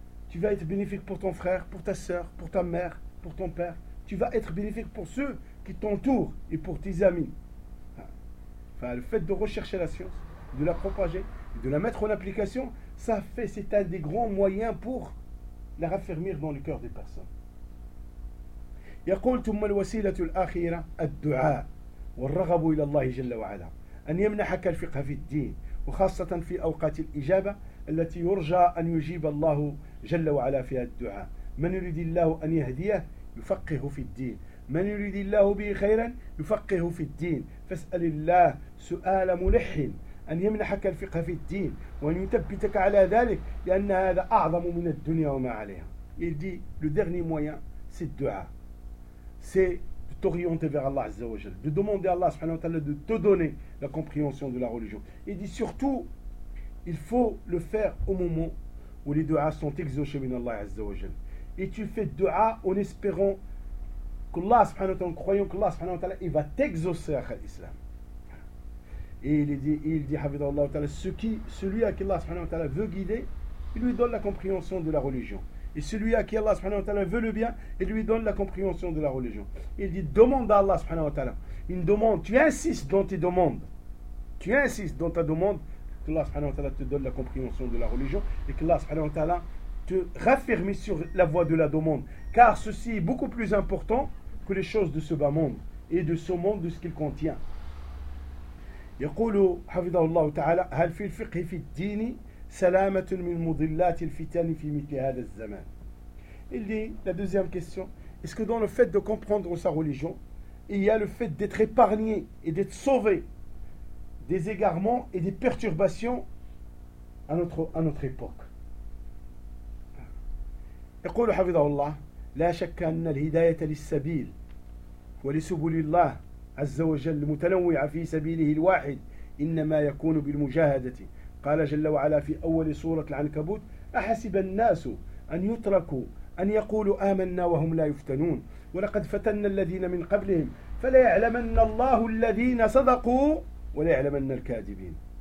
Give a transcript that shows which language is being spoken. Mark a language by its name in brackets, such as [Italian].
[French] Tu vas être bénéfique pour ton frère, pour ta sœur, pour ta mère, pour ton père. Tu vas être bénéfique pour ceux qui t'entourent et pour tes amis. Enfin, le fait de rechercher la science, de la propager, de la mettre en application, ça fait, c'est un des grands moyens pour la raffermir dans le cœur des personnes. [Arabic] يقول ثم الوسيلة الأخيرة الدعاء والرغب إلى الله جل وعلا أن يمنحك الفقه في الدين وخاصة في أوقات الإجابة التي يرجى أن يجيب الله جل وعلا فيها الدعاء. من يريد الله أن يهديه يفقه في الدين. من يريد الله به خيرا يفقه في الدين. فاسأل الله سؤال ملح أن يمنحك الفقه في الدين وأن يثبتك على ذلك لأن هذا أعظم من الدنيا وما عليها. [French] Il dit le dernier moyen c'est le dua. C'est de t'orienter vers Allah Azza wa Jal, de demander à Allah subhanahu wa ta'ala de te donner la compréhension de la religion. Il dit surtout, il faut le faire au moment où les du'as sont exaucés min Allah Azza wa Jal. Et tu fais du'a en espérant que Allah subhanahu wa ta'ala, en croyant que Allah subhanahu wa ta'ala, il va t'exaucer à l'islam. Et il dit Hafidhahu Allah ta'ala, celui à qui Allah subhanahu wa ta'ala veut guider, il lui donne la compréhension de la religion. Et celui à qui Allah subhanahu wa ta'ala veut le bien, il lui donne la compréhension de la religion. Il dit, demande à Allah subhanahu wa ta'ala. Une demande, tu insistes dans tes demandes. Tu insistes dans ta demande que Allah subhanahu wa ta'ala te donne la compréhension de la religion et que Allah subhanahu wa ta'ala te raffermi sur la voie de la demande. Car ceci est beaucoup plus important que les choses de ce bas monde et de ce monde, de ce qu'il contient. [Arabic] يقول حفظه الله تعالى هل في الفقه في الدين سلامة من مضلات الفتن في مثل هذا الزمان. [French] Il dit la deuxième question, est-ce que dans le fait de comprendre sa religion il y a le fait d'être épargné et d'être sauvé des égarements et des perturbations à notre époque. [Arabic] يقول حفظه الله لا شك أن الهداية للسبيل ولسبل الله عز وجل متنوع في سبيله الواحد إنما يكون بالمجاهدة. قال جل وعلا في أول سورة العنكبوت أحسب الناس أن يتركوا أن يقولوا آمنا وهم لا يفتنون ولقد فتنا الذين من قبلهم فليعلمن الله الذين صدقوا وليعلمن الكاذبين.